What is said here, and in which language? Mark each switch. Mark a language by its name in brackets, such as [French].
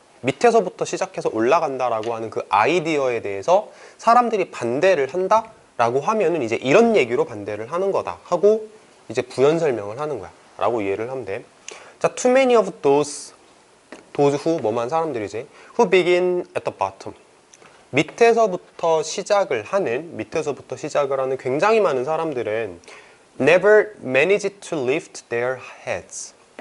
[Korean] 밑에서부터 시작해서 올라간다라고 하는 그 아이디어에 대해서 사람들이 반대를 한다라고 하면은 이제 이런 얘기로 반대를 하는 거다 하고 이제 부연 설명을 하는 거야 라고 이해를 하면 돼. [English] 자, too many of those who [Korean] 뭐만 사람들이지, [English] who begin at the bottom, [Korean] 밑에서부터 시작을 하는 굉장히 많은 사람들은 [English] never manage to lift their heads.